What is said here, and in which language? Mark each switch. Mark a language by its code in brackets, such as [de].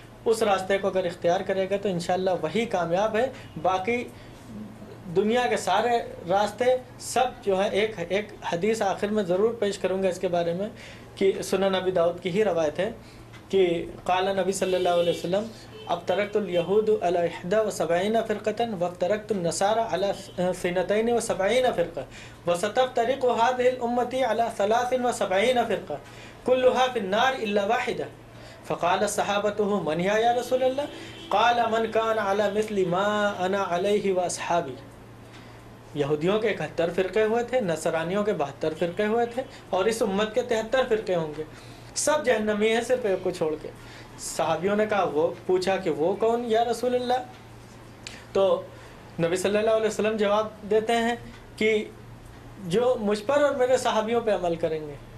[ur] اس راستے کو اگر اختیار کرے گا تو انشاءاللہ وہی کامیاب ہے. باقی دنیا کے سارے راستے سب جو ہے ایک حدیث آخر میں ضرور پیش کروں گا اس کے بارے میں کہ سنن نبی داؤد کی ہی روایت ہے کہ قال نبی صلی اللہ علیہ وسلم [ar] اب ترکت الیہود علی 71 فرقۃ وترکت النصارى علی 72 فرقہ وستفترق هذه الامة على 73 فرقہ كلها في النار الا واحدہ. فقال صحابته من هي یا رسول اللہ؟ قال من كان على مثل ما انا علیہ واصحابی. [ur] یہودیوں کے 71 فرقے ہوئے تھے، نصرانیوں کے 72 فرقے ہوئے تھے، اور اس امت کے 73 فرقے ہوں گے. سب جہنمی ہیں صرف ایک کو چھوڑ کے. صحابیوں نے کہا وہ پوچھا کہ وہ کون یا رسول اللہ؟ تو نبی صلی اللہ علیہ وسلم جواب دیتے ہیں کہ جو مجھ پر اور میرے صحابیوں پہ عمل کریں گے.